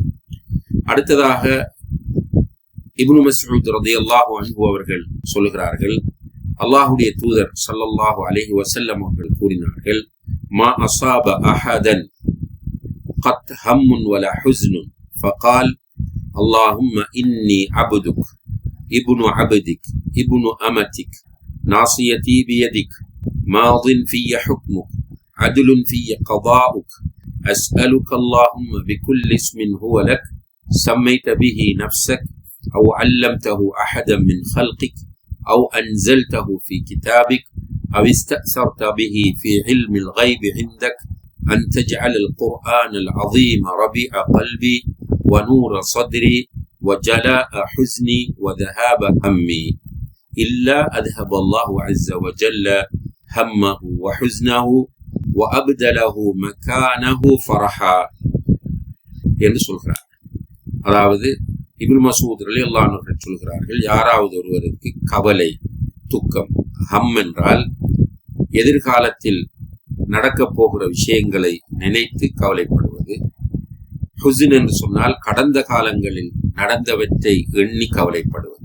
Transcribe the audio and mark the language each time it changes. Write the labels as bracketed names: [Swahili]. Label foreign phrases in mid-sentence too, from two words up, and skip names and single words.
[Tamil] அடுத்ததாக இப்னு மஸ்ஊத் [Arabic] رضي الله عنه [Tamil] அவர்கள் சொல்கிறார்கள், அல்லாஹ்வுடைய தூதர் [Arabic] صلى الله عليه وسلم [Tamil] அவர்கள் கூறினார்கள், [Arabic] ما أصاب أحدا قط هم ولا حزن فقال اللهم إني عبدك ابن عبدك ابن أمتك ناصيتي بيدك ماض في حكمك عدل في قضاؤك أسألك اللهم بكل اسم هو لك سميت به نفسك أو علمته أحدا من خلقك أو أنزلته في كتابك أو استأثرت به في علم الغيب عندك أن تجعل القرآن العظيم ربيع قلبي ونور صدري وجلاء حزني وذهاب همي إلا أذهب الله عز وجل همه وحزنه وأبدله مكانه فرحا [Tamil] என்று சொல்கிறார். அதாவது இப்னு மஸ்ஊத் [Arabic] رضي الله عنه [Tamil] சொல்கிறார்கள், யாராவது ஒருவருக்கு கவலை, துக்கம், ஹம் என்றால் எதிர்காலத்தில் நடக்கப் போகிற விஷயங்களை நினைத்து கவலைப்படுவது. ஹுஸ்ன் என்று சொன்னால் கடந்த காலங்களில் நடந்தவற்றை எண்ணி கவலைப்படுவது.